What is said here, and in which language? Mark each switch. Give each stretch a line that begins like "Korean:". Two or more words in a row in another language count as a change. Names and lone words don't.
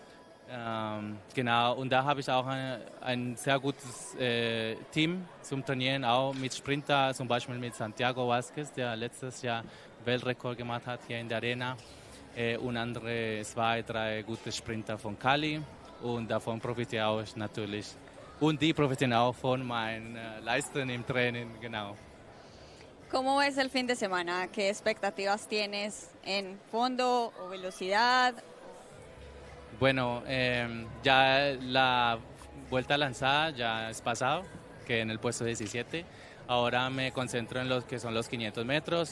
German: Genau, und da habe ich auch ein sehr gutes Team zum Trainieren, auch mit Sprinter, zum Beispiel mit Santiago Vázquez, der letztes Jahr Weltrekord gemacht hat hier in der Arena. Und andere 2, 3 gute Sprinter von Cali und davon profitiere auch ich natürlich. Und die profitieren auch von meinen Leistungen im Training, genau.
Spanish: ¿Cómo ves el fin de semana? ¿Qué expectativas tienes en fondo o velocidad? Bueno, ya la vuelta lanzada ya es pasado, que en el puesto 17. Ahora me concentro en los que son los 500 metros.